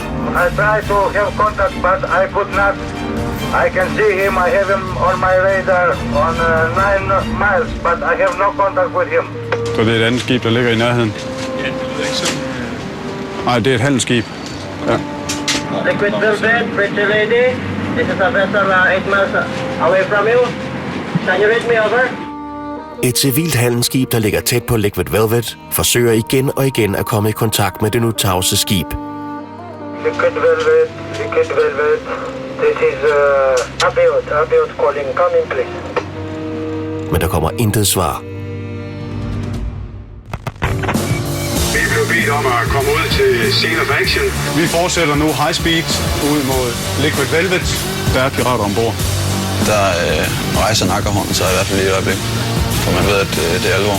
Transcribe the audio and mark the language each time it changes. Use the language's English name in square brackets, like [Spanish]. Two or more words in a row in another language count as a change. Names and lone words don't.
[English] I tried to have contact, but I could not. I can see him. I have him on my radar on 9 miles, but I have no contact with him. [Danish] Så det er et andet skib, der ligger i nærheden? Nej, det er et handelsskib. Ja. [English] Liquid Velvet, pretty lady. This is a vessel 8 miles away from you. Can you read me over? [Danish] Et civilt handelsskib, der ligger tæt på Liquid Velvet, forsøger igen og igen at komme i kontakt med det nu tavse skib. [English] Liquid Velvet, this is Abiot calling. Come in, please. [Danish] Men der kommer intet svar. Vi blev bedt om at komme ud til [English] scene of action. [Danish] Vi fortsætter nu [English] high speed [Danish] ud mod Liquid Velvet. Der er pirater ombord. Der rejser nakkerhånden så i hvert fald lige et øjeblik, for man ved, at det er alvor.